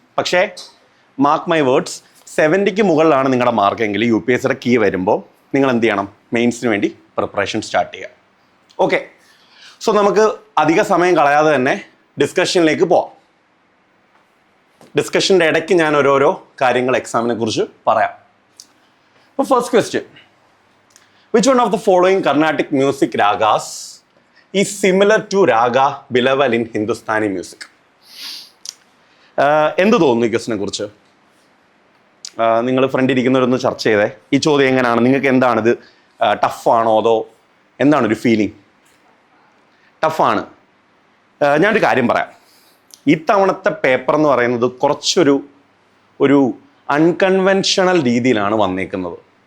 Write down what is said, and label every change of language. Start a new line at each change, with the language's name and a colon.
Malayalam: പക്ഷേ mark my words, 70-ക്ക് മുകളിലാണ് നിങ്ങളുടെ മാർക്കെങ്കിൽ UPSCയുടെ കീ വരുമ്പോൾ നിങ്ങൾ എന്ത് ചെയ്യണം? മെയിൻസിന് വേണ്ടി പ്രിപ്പറേഷൻ സ്റ്റാർട്ട് ചെയ്യുക. ഓക്കെ, സോ നമുക്ക് അധിക സമയം കളയാതെ തന്നെ ഡിസ്കഷനിലേക്ക് പോവാം. ഡിസ്കഷൻ്റെ ഇടയ്ക്ക് ഞാൻ ഓരോരോ കാര്യങ്ങൾ എക്സാമിനെ കുറിച്ച് പറയാം. അപ്പോൾ first question,
English: which one of the following Carnatic music ragas is similar to raga Bilaval in Hindustani music?
Malayalam: എന്ത് തോന്നുന്നു ഈ ക്വസ്റ്റിനെ കുറിച്ച്? നിങ്ങൾ ഫ്രണ്ട് ഇരിക്കുന്നവരൊന്ന് ചർച്ച ചെയ്തേ. ഈ ചോദ്യം എങ്ങനെയാണ്? നിങ്ങൾക്ക് എന്താണിത്? ടഫാണോ അതോ എന്താണ് ഒരു ഫീലിംഗ്? ടഫാണ്. ഞാനൊരു കാര്യം പറയാം. ഇത്തവണത്തെ പേപ്പർ എന്ന് പറയുന്നത് കുറച്ചൊരു അൺകൺവെൻഷണൽ രീതിയിലാണ് വന്നേക്കുന്നത്.